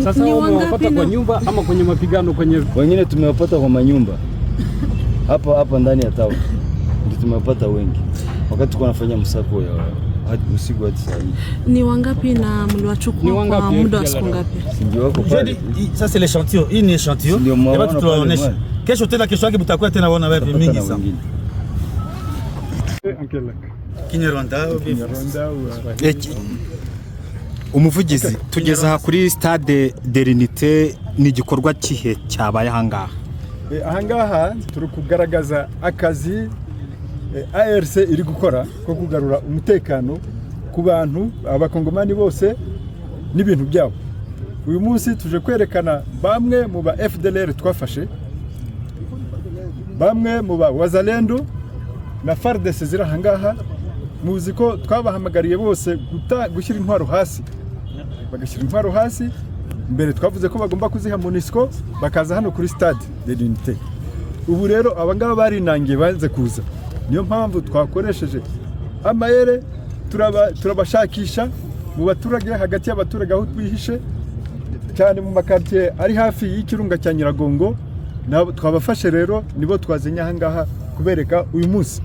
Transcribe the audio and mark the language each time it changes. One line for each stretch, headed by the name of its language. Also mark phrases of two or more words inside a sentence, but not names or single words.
Swahili: Sasa wamewapata kwa nyumba ama kwenye mapigano kwenye? Wengine tumewapata kwa manyumba hapa ndani ya tawa, ndio tumewapata wengi wakati tuko nafanya msako ya hadi usiku hadi saa hii. Ni wangapi na mliwachukua kwa muda wa siku ngapi? Ndio wako pale.
French: Ça c'est l'échantillon,
Swahili: hii ni échantillon. Ndio tunaonesha. Kesho yake mtakuwa tena waona wewe mingi sana.
Kinyarwanda: Kinyarwanda umuvugizi tugeze aha kuri stade de l'Unité, ni igikorwa kihe cyabaye ahangaha? Ahangaha turi kugaragaza akazi ARC iri gukora ko kugarura umutekano ku bantu abakongomani bose n'ibintu byabo. Uyu munsi tuje kwerekana bamwe mu ba FDLR twafashe, bamwe mu ba Wazalendo na FARDC zira hangaha. Muzi ko twabahamagariye bose gushyira intwaro hasi, bagashyira intwaro hasi. Mbere twavuze ko bagomba kuziha MONUSCO bakaza hano kuri stade de l'Unité. Ubu rero abangaba barinangiye baze kuza, niyo mpamvu twakoresheje amayere turabashakisha mu baturage, hagati y'abaturage aho twihishe cyane mu makartier ari hafi y'ikirunga cya Nyiragongo. Nabo twabafashe rero, nibo twazenya hangaha kubereka uyu munsi.